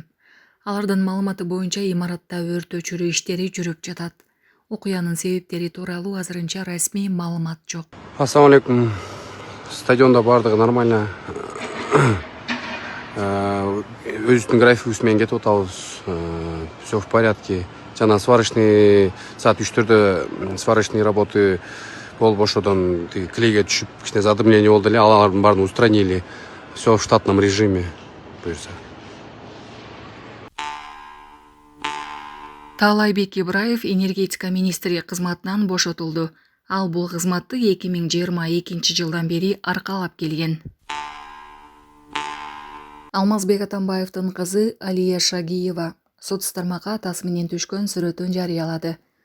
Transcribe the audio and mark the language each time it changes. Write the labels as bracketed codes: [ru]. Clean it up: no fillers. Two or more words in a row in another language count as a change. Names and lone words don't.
[ky] Алардын маалыматы боюнча имаратта өрт өчүрүү иштери жүрүп жатат. Окуянын себептери тууралуу азырынча расмий маалымат жок. [ar] السلام عليكم. [ky] Стадионда бардыгы нормально. Өзүбүздүн графигибиз менен кетип атабыз. [ru] Все в порядке. [ky] Жана сварочный саат 3-төрдө [ru] сварочный работы [ky] болуп ошодон клейге түшүп, кичине задымление болду эле, алардын баарын устранили. [ru] Все в штатном режиме. [ky] Буюрса. Таалайбек Ибраев энергетика министри кызматынан бошотулду. Ал бул кызматты 2022 жылдан бери аркалап келген. Алмазбек Атамбаевдин кызы Алия Шагиева соцтармакка атасы менен түшкөн сүрөтүн жарыялады.